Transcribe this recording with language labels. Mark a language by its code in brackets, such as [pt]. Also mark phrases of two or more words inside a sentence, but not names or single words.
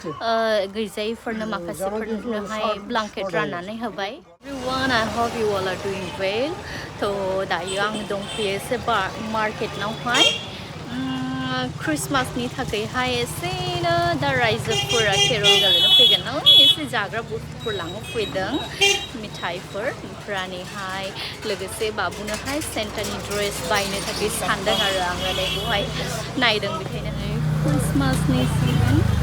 [brx] गैजायैफोरनो माखासेफोरनोहाय ब्लांकेट राननानै होबाय [en] everyone I hope you all are doing well [brx] थ' दायो आं दंफैयो एसे मार्केटनावहाय क्रिसमासनि थाखायहाय एसेनो दा रायजोफोरा केरल गेलेनो फैगोन नालाय एसे जाग्रा बुस्थुफोर लांनो फैदों मिथाइफोर ओमफ्रायहाय लोगोसे बाबुनोहाय सेन्टानि ड्रेस बायनो थाखाय सानदों आरो आङो बेखौहाय नायदों बेखायनोहाय क्रिसमासनि सिजन